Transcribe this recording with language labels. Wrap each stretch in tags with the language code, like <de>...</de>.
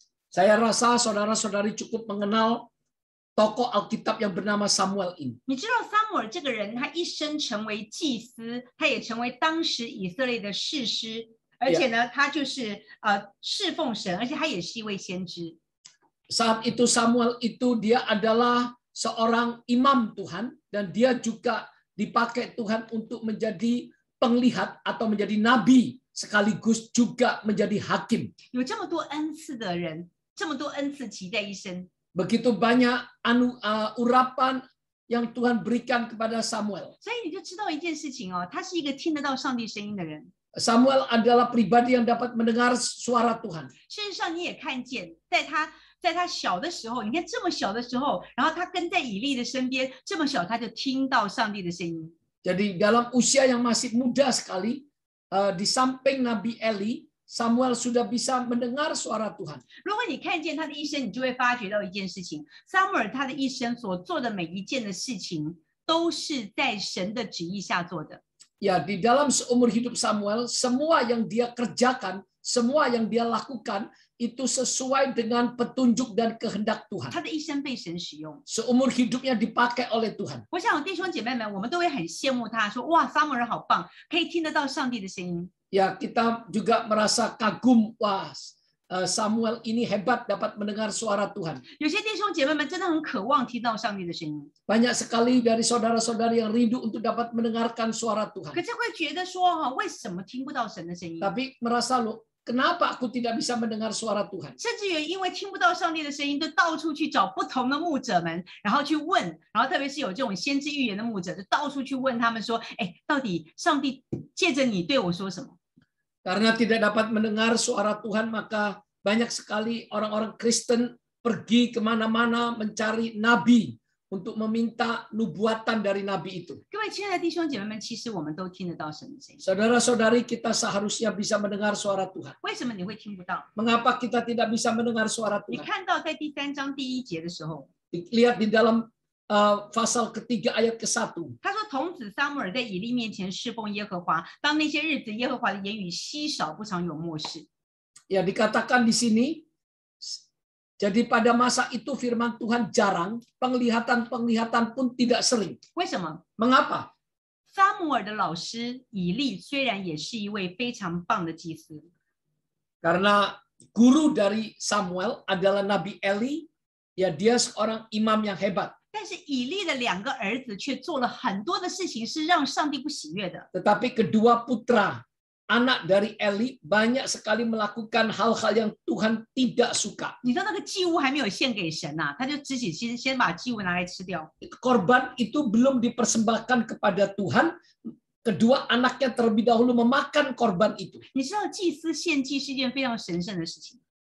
<id>Saya rasa saudara-saudari cukup mengenal tokoh Alkitab yang bernama Samuel ini.</id> <zh>你知道撒母耳这个人，他一生成为祭司，他也成为当时以色列的士师，而且呢，他就是侍奉神，而且他也是一位先知。</zh> <id>Saat itu Samuel itu dia adalah seorang imam Tuhan, dan dia juga dipakai Tuhan untuk menjadi penglihat atau menjadi nabi, sekaligus juga menjadi hakim.</id> <zh>有这么多恩赐的人，这么多恩赐集在一身。</zh> <id>Begitu banyak urapan yang Tuhan berikan kepada Samuel.</id> <zh>所以你就知道一件事情哦，他是一个听得到上帝声音的人。</zh> <id>Samuel adalah pribadi yang dapat mendengar suara Tuhan.</id> <zh>事实上，你也看见，在他小的时候，你看这么小的时候，然后他跟在以利的身边，这么小他就听到上帝的声音。</zh> <id>Jadi dalam usia yang masih muda sekali, di samping Nabi Eli, Samuel sudah bisa mendengar suara Tuhan.</id> <zh>如果你看见他的一生，你就会发觉到一件事情：撒母耳他的一生所做的每一件的事情，都是在神的旨意下做的。</zh> <id>Ya, di dalam seumur hidup Samuel, semua yang dia kerjakan, semua yang dia lakukan, itu sesuai dengan petunjuk dan kehendak Tuhan.</id> <zh>他的一生被神使用。</zh> <id>Seumur hidupnya dipakai oleh Tuhan.</id> <zh>我想弟兄姐妹们，我们都会很羡慕他，说：哇，撒母耳好棒，可以听得到上帝的声音。</zh> <id>Ya, kita juga merasa kagum, wah, Samuel ini hebat dapat mendengar suara Tuhan.</id> <zh>有些弟兄姐妹们真的很渴望听到上帝的声音，</zh> <id>Banyak sekali dari saudara-saudari yang rindu untuk dapat mendengarkan suara Tuhan.</id> <zh>可是会觉得说哈，为什么听不到神的声音？</zh> <id>Tapi merasa loh, kenapa aku tidak bisa mendengar suara Tuhan?</id> <zh>甚至于因为听不到上帝的声音，就到处去找不同的牧者们，然后去问，然后特别是有这种先知预言的牧者，就到处去问他们说：哎，到底上帝借着你对我说什么？</zh> <id>Karena tidak dapat mendengar suara Tuhan, maka banyak sekali orang-orang Kristen pergi kemana-mana mencari nabi untuk meminta nubuatan dari nabi itu.</id> <zh>各位亲爱的弟兄姐妹们，其实我们都听得到神的声音，</zh> <id>Saudara-saudari, kita seharusnya bisa mendengar suara Tuhan.</id> <zh>为什么你会听不到？</zh> <id>Mengapa kita tidak bisa mendengar suara</id> <zh>你</zh> <id>Tuhan?</id> <zh>看到在第3章第1节的时候，</zh> <id>Lihat di dalam pasal ketiga ayat ke-1.</id> <zh>他说：“童子撒母耳在以利面前侍奉耶和华，当那些日子，耶和华的言语稀少，不常有漠视。”</zh> <id>Ya, dikatakan di sini, jadi pada masa itu firman Tuhan jarang, penglihatan-penglihatan pun tidak sering.</id> <zh>为什么？</zh> <id>Mengapa?</id> <zh>撒母耳的老师以利虽然也是一位非常棒的祭司，</zh> <id>Karena guru dari Samuel adalah Nabi Eli, ya dia seorang imam yang hebat.</id> <zh>但是以利的2个儿子却做了很多的事情是让上帝不喜悦的。</zh> <id>Tetapi kedua putra, anak dari Eli, banyak sekali melakukan hal-hal yang Tuhan tidak suka.</id> <zh>你知道那个祭物还没有献给神呐、他就自己先把祭物拿来吃掉。</zh> <id>Korban itu belum dipersembahkan kepada Tuhan, kedua anaknya terlebih dahulu memakan korban itu.</id> <zh>你知道祭司献祭是一件非常神圣的事情，</zh>